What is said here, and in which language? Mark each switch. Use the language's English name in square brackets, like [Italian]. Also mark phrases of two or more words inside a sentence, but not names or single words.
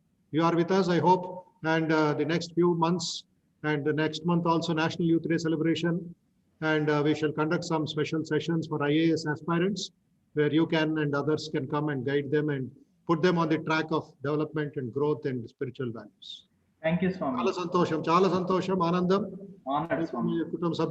[English] You are with us, I hope, and the next few months and the next month also National Youth Day celebration. And we shall conduct some special sessions for IAS aspirants where you can and others can come and guide them and put them on the track of development and growth and spiritual values. Thank you, Swami. [Telugu] చాలా సంతోషం, anandam. [English] Honored, Swami. Kutum sabya